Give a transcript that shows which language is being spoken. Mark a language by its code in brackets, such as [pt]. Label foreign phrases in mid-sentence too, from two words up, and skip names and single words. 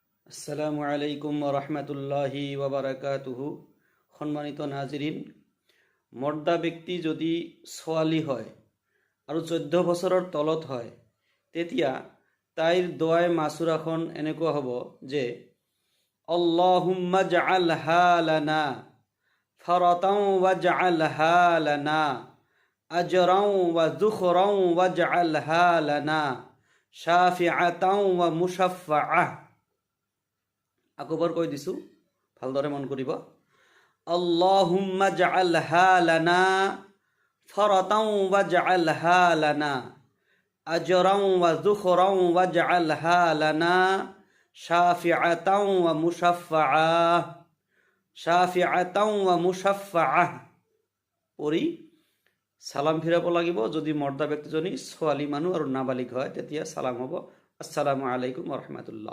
[ar] السلام عليكم ورحمة الله وبركاته. [as] সম্মানিত নাজিরিন, মৰ্দা ব্যক্তি যদি ছোৱালী হয় আৰু 14 বছৰৰ তলত হয় তেতিয়া তাইৰ দোৱাই মাচুৰাখন এনেকুৱা হ'ব যে [ar] اللهم اجعلها لنا فرطا واجعلها لنا أجرا وذخرا واجعلها لنا شافعة ومشفعة. [as] আকবৰ কৈ দিছোঁ, ভালদৰে মন কৰিব। [ar] اللهم اجعلها لنا فرطا واجعلها لنا أجرا وذخرا واجعلها لنا شافعة ومشفعة. شافعة ومشفعة [as] পৰি সালাম ফিৰাব লাগিব। যদি মৰ্দা ব্যক্তিজনী ছোৱালী মানুহ আৰু নাবালিক হয় তেতিয়া সালাম হ'ব [ar] السلام عليكم ورحمة الله.